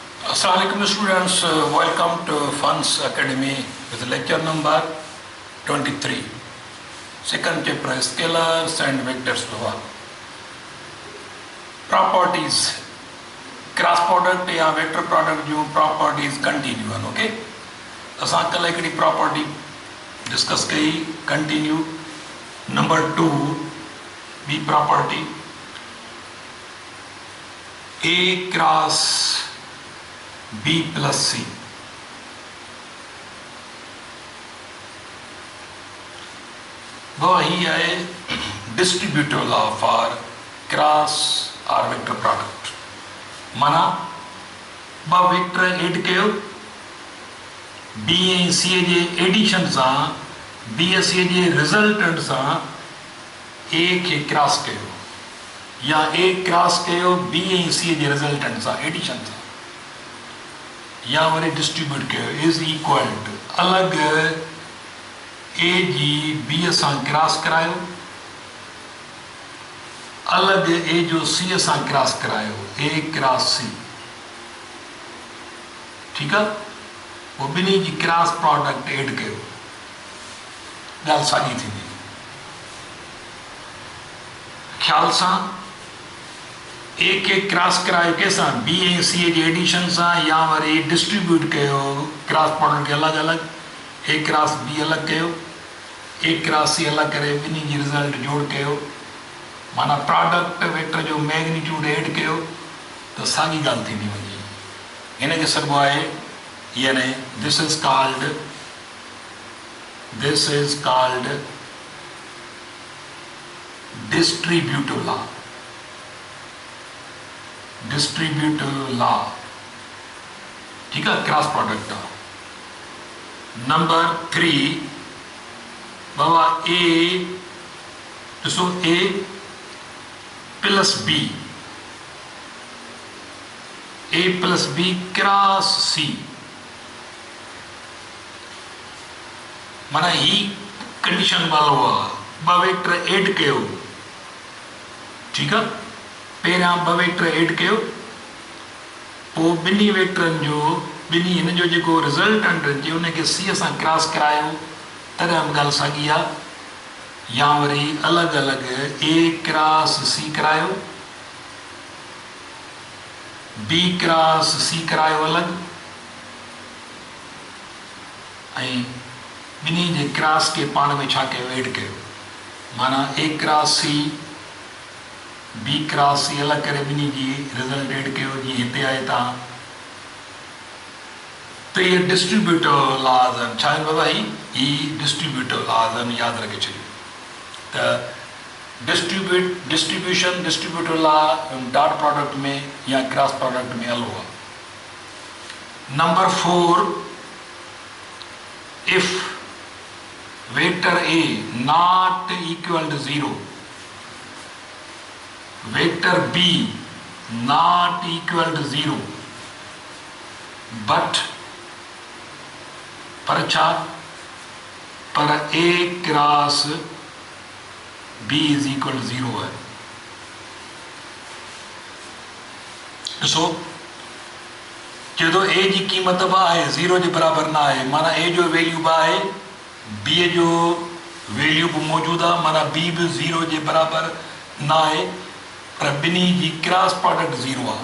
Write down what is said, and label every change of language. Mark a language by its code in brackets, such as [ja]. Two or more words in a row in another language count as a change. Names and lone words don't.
[en] Assalamualaikum students, welcome to Funds Academy with lecture number 23. Second chapter is scalars and vectors. Properties, cross product या vector product जो properties continue हैं, okay? [sd] असां कल हिकिड़ी property discuss कई continue. [en] Number 2, B property, A cross B plus C. [ur] وہی ہے [en] distributive law for cross or vector product. [sd] माना ब वेक्टर एड कयो B ऐं C जे एडिशन सां B ऐं C जे रिज़ल्टेंट सां A खे क्रॉस कयो या A क्रॉस कयो B ऐं C जे रिज़ल्टेंट सां एडिशन सां या वरी डिस्ट्रीब्यूट कयो [en] is equal to [sd] अलग ए जी बी सां क्रॉस करायो, अलग ए जो सी सां क्रॉस करायो, [en] A cross C, [ur] ٹھیک ہے. [sd] वो बिन्ही जी [en] cross product [sd] एड कयो, ॻाल्हि साॻी थींदी। ख़्याल सां ए के क्रॉस करायो कंहिंसां बी ऐं सी जे एडिशन सां या वरी डिस्ट्रीब्यूट कयो [en] cross product [sd] खे अलॻि अलॻि, [en] A cross B [sd] अलॻि कयो, [en] A cross C [sd] अलॻि करे ॿिन्ही जी रिज़ल्ट जोड़ कयो, माना [en] product vector [sd] जो मैग्नीट्यूड एड कयो त साॻी ॻाल्हि थींदी वञे। हिनखे सॾिबो आहे यानी [en] this is called distributive law. distributive law, [ur] ٹھیک ہے, [en] cross product का। [sd] नंबर 3 बाबा ए ॾिसो [en] A plus B, A plus B cross C, [sd] माना ही कंडीशन वालो आहे। ब वेक्टर एड कयो, [ur] ٹھیک ہے, [sd] पहिरियां ब वेक्टर एड कयो, पोइ ॿिन्ही वेक्टरनि जो ॿिन्ही हिन जो जेको रिज़ल्टेंट हुजे उनखे सी सां क्रॉस करायो, तॾहिं बि ॻाल्हि साॻी आहे। या वरी अलॻि अलॻि [en] A cross C [sd] करायो, [en] B cross C [sd] करायो अलॻि, ऐं ॿिन्ही जे क्रॉस खे पाण में छा कयो, एड कयो, माना [en] A cross C B cross C [sd] अलॻि करे ॿिन्ही जी रिज़ल्ट एड कयो, जीअं हिते आहे तव्हां। त इहे [en] distributive laws [sd] आहिनि। छा आहिनि बाबा? ही [en] distributive laws [sd] आहिनि, यादि रखे छॾियो। त [en] distribution distributive law dot product [sd] में या [en] cross product [sd] में हलो आहे। [en] number 4, if vector A not equal to 0, वेक्टर B not equal to 0, but [sd] पर छा, पर [en] A cross B is equal to 0 है। [sd] ॾिसो चए थो A जी क़ीमत बि आहे 0 जे बराबरि न आहे, माना A जो वैल्यू बि आहे, B जो वैल्यू बि मौजूदु आहे, माना B बि 0 जे बराबरि न आहे, पर ॿिन्ही जी क्रॉस प्रोडक्ट 0 आहे।